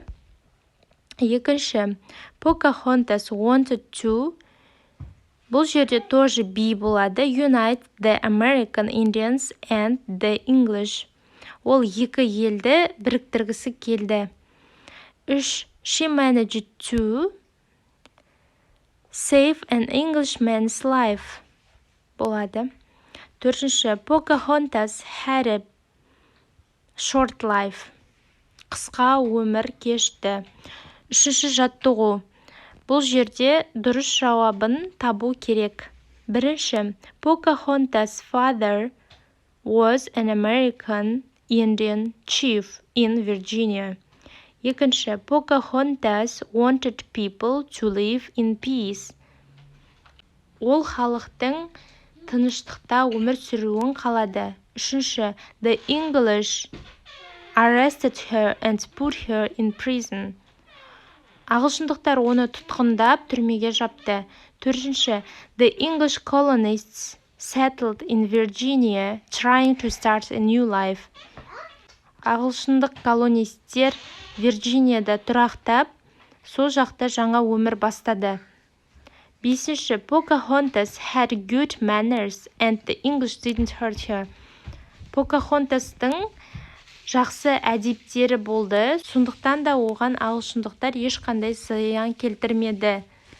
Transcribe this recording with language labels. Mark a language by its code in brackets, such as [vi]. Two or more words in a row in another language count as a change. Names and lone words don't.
[en] Екінші, Pocahontas wanted to, [kk] бұл жерде тоже be болады, [en] unite the American Indians and the English. [kk] Ол екі елді біріктіргісі келді. 3. [en] She managed to save an Englishman's life болады. 4. Pocahontas had a short life. [kk] Қысқа өмір кешті. 3. жаттығу. Бұл жерде дұрыс жауабын табу керек. Бірінші, [en] Pocahontas' father was an American Indian chief in Virginia. Екінші, Pocahontas wanted people to live in peace. [kk] Ол халықтың тыныштықта өмір сүруін қалады. Үшінші, [en] the English arrested her and put her in prison. [kk] Ағылшындықтар оны тұтқындап, түрмеге жапты. Төртінші, [en] the English colonists settled in Virginia, trying to start a new life. [kk] Ағылшындық колонисттер Вирджинияда тұрақтап, сол жақта жаңа өмір бастады. [en] Бесінші, Pocahontas had good manners and the English didn't hurt her. [kk] Покахонтастың жақсы әдептері болды, сондықтан да оған ағылшындықтар ешқандай зиян келтірмеді.